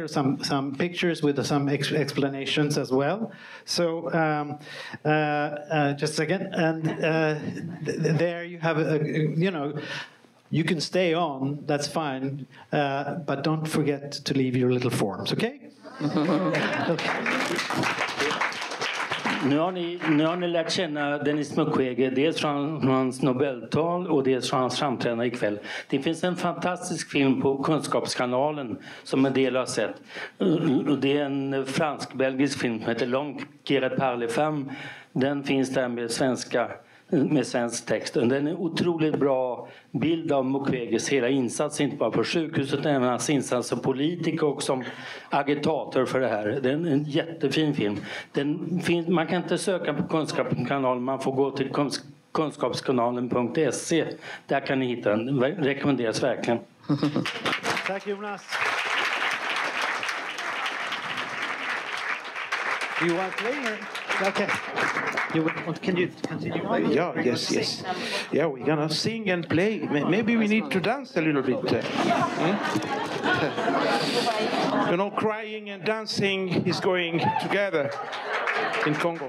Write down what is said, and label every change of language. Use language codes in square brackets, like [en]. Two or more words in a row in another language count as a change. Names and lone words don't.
[en] Some pictures with some explanations as well. So just a second. And there you have you can stay on. That's fine. But don't forget to leave your little forms. Okay? Okay. [sv] Nu har ni lärt känna Denis Mukweke, dels från hans Nobeltal och dels från hans framträdande ikväll. Det finns en fantastisk film på Kunskapskanalen som en del har sett. Det är en fransk-belgisk film som heter L'homme qui répare les femmes. Den finns där med svensk text. Den är en otroligt bra bild av Mukwekes hela insats, inte bara på sjukhuset utan även hans insats som politiker och som agitator för det här. Det är en jättefin film. Man kan inte söka på Kunskapskanalen, man får gå till kunskapskanalen.se. Där kan ni hitta den. Rekommenderas verkligen. Tack Jonas. [en] You want to play or? Okay. Can you continue? Yeah, yes. Yeah, we're gonna sing and play. Maybe we need to dance a little bit. You know, crying and dancing is going together in Congo.